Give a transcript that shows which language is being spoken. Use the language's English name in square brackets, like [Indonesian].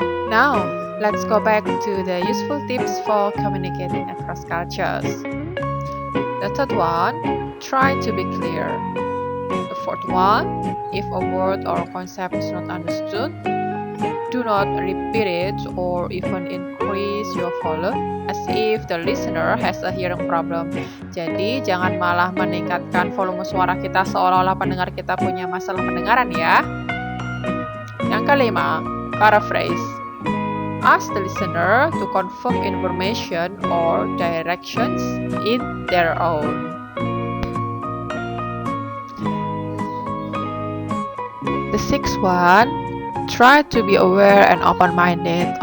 [English] Now, let's go back to the useful tips for communicating across cultures. The third one, try to be clear. The fourth one, if a word or concept is not understood, do not repeat it or even increase your volume as if the listener has a hearing problem. [Indonesian] Jadi, jangan malah meningkatkan volume suara kita seolah-olah pendengar kita punya masalah pendengaran ya. Yang kelima, paraphrase. [English] Ask the listener to confirm information or directions in their own. The sixth one, try to be aware and open-minded.